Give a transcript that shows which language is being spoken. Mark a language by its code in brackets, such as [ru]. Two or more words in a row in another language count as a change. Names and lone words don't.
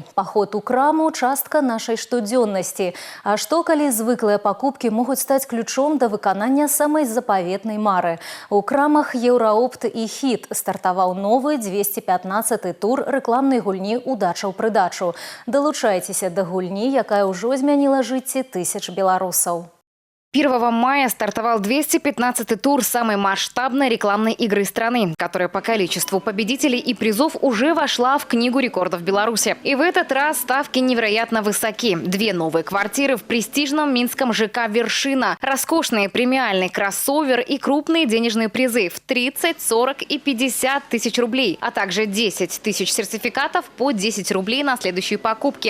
[be] Паход у краму – частка нашай штодзённасці. А што, калі звыклыя пакупкі могуць стаць ключом да выканання самай запаветнай мары? У крамах «Еўраопт» і «Хіт» стартаваў новы 215-й тур рэкламнай гульні «Удача ў прыдачу». Далучайцеся да гульні, якая ўжо змяніла жыцці тысяч беларусаў. [ru] 1 мая стартовал 215-й тур самой масштабной рекламной игры страны, которая по количеству победителей и призов уже вошла в Книгу рекордов Беларуси. И в этот раз ставки невероятно высоки. 2 новые квартиры в престижном минском ЖК «Вершина», роскошный премиальный кроссовер и крупные денежные призы в 30, 40 и 50 тысяч рублей, а также 10 тысяч сертификатов по 10 рублей на следующие покупки.